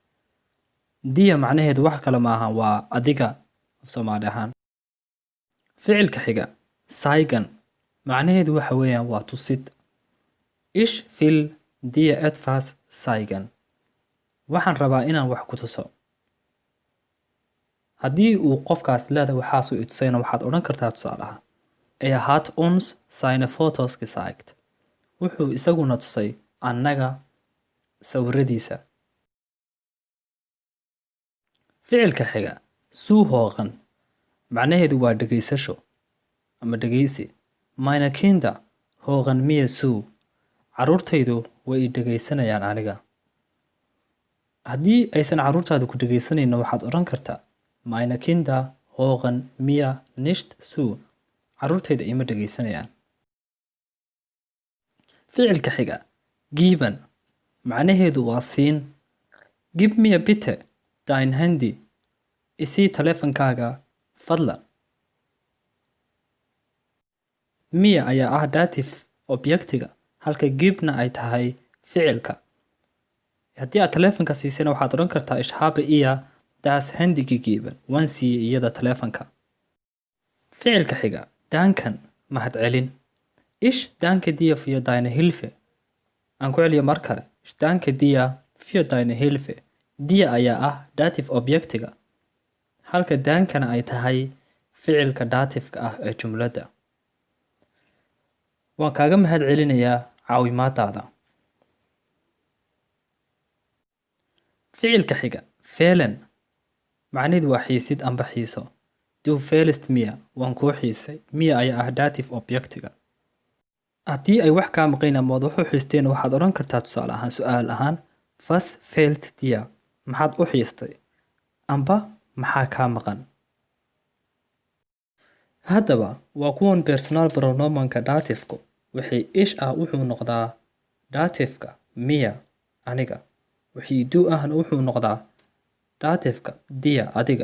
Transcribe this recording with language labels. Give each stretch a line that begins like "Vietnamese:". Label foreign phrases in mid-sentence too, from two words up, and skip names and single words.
Somali: Dia macnaheedu wax kale maaha waa adiga Soomaali ahaan. ficilka xiga zeigen macnaheedu waxa weeyaan waa tusid.
German: Ich will dir etwas zeigen.
Somali: Waxaan rabaa inaan wax ku tuso. haddii uu qofkaas leedahay waxaasuu i tusayna waxaad odhan kartaa tusaalaha
German: hat uns seine Fotos gezeigt.
Somali: Wuxuu isaguna tusay annaga sawiradiisa. ficilka xiga zuhören macnaheedu waa dhegaysasho ama dhegaysi.
German: Meine Kinder hören mir zu.
Somali: Carruurtaydu way i dhegaysanayaan aniga. haddii aysan carruurtaadu ku dhegaysanayna waxaad odhan kartaa
German: Meine Kinder hören mir nicht zu.
Somali: Carruurtayda ima dhegaysanayaan. ficilka xiga geben macnaheedu waa siin.
German: Gib mir bitte dein Handy.
Somali: Isii taleefankaaga fadlan. Mir ayaa ah dative objectiga halka gibna ay tahay ficilka. haddii aad taleefanka siisana waxaad odhan kartaa
German: ich habe ihr das Handy gegeben.
Somali: waan siiyey iyada taleefanka. ficilka xiga danken mahadcelin.
German: Ich danke dir für deine Hilfe.
Somali: aan ku celiyo mar kale.
German: Ich danke dir für deine Hilfe.
Somali: Dir ayaa ah dative objectiga halka dankana ay tahay ficilka datifka ah ee jumladda. waan kaaga mahad celinayaa caawimaadaada. ficilka xiga fehlen macnaheedu waa xiisid amba xiiso.
German: Du fehlst mir.
Somali: waan kuu xiisay. mir ayaa ah dative objectiga. haddii ay wax kaa maqayn ama wad wax u xiisteen waxaad odhan kartaa tusaale ahaan su-aal ahaan
German: was fehlt dir.
Somali: maxaad u xiistay amba maxaa kaa maqan. haddaba waa kuwan personal pronomanka datifku. wixii ish ah wuxuu noqdaa datifka mir aniga. wixii du ahna wuxuu noqdaa datifka dir adiga.